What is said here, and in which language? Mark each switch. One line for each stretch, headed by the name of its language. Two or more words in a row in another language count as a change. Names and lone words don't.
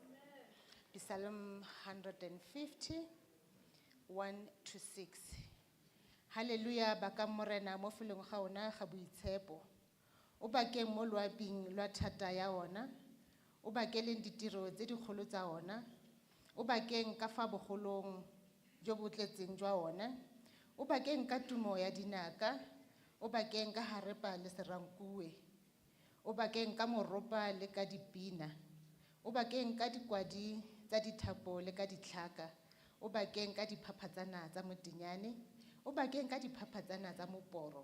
Tswana: Psalm 150, 1-6. Haleluya baka morena mo felong ga ona ga boitshepo. O bakeng mo loaping lwa thata ya ona. O bakeleng ditiro tse dikgolo tsa ona. O bakeng ka fa bogolong jo bo tletseng jwa ona. O bakeng ka tumo ya dinaka. O bakeng ka harepa le serankue. O bakeng ka moropa le ka dipina. O bakeng ka dikwadi tsa dithapo le ka ditlhaka. O bakeng ka diphaphatsana tsa motinyane. O bakeng ka diphaphatsana tsa moporo.